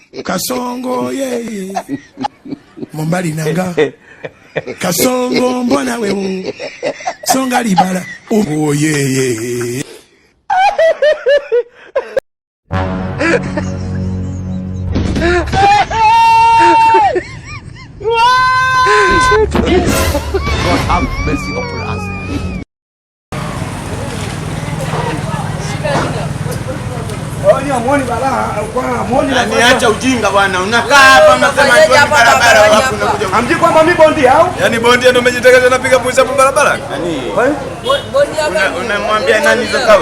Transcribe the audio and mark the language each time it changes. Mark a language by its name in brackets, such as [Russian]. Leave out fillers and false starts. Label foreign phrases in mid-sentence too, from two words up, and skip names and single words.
[Lingala] Kasongo ye Mombali nanga Kasongo mbona we Songa libala oh ye [English] God have mercy upon us. [Swahili] Niacha ujinga bwana. Unakaa hapa unasema tu barabara alafu unakuja. Hamjui kwamba mimi bondia au? Yaani bondia ndio umejitokeza unapiga [English] push up [Swahili] barabara? Unamwambia nani hizo kauli?